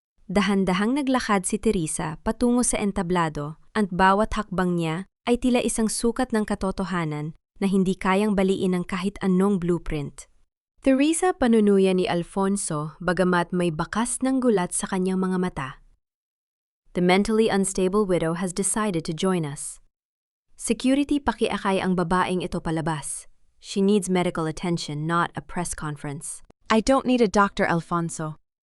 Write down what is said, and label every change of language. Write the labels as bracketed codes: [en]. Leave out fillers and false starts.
[tl] Dahan-dahang naglakad si Theresa patungo sa entablado at bawat hakbang niya ay tila isang sukat ng katotohanan na hindi kayang baliin ng kahit anong blueprint. Theresa, panunuyan ni Alfonso bagamat may bakas ng gulat sa kanyang mga mata. [en] The mentally unstable widow has decided to join us. [tl] Security, pakiakay ang babaeng ito palabas. [en] She needs medical attention, not a press conference. I don't need a doctor, Alfonso.